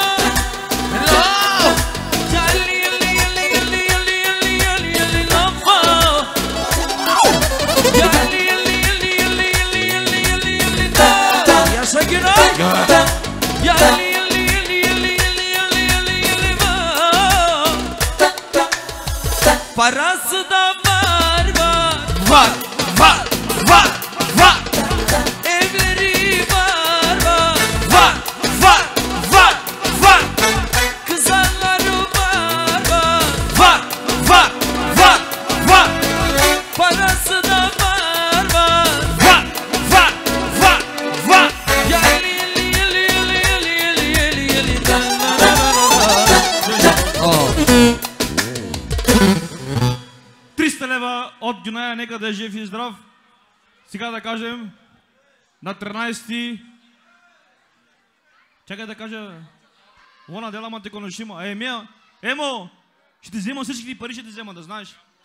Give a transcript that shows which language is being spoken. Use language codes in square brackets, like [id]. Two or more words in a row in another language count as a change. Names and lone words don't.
[tr] Яли, яли, яли, яли, яли, яли, яли, яли, но! Яли, яли, яли, яли, яли, яли, яли, яли, но! Yaşa Günay! Яли, яли, яли, яли, яли, яли, яли, яли, но! Parası da var. Var, var, var, var, Evleri var. var, var, var, var, Kızanları var. var, var, var, var, Parası da var. var, var, var, var. Yali yali yali yali yali yali yali yali da da da. [bg] 300 лева от Гюная, нека да е жив и здрав. Сега да кажем на 13-ти. Чакай да кажа. Лона дела ма те коношима. Емо, ще ти взема всички пари, ще ти взема, да знаеш.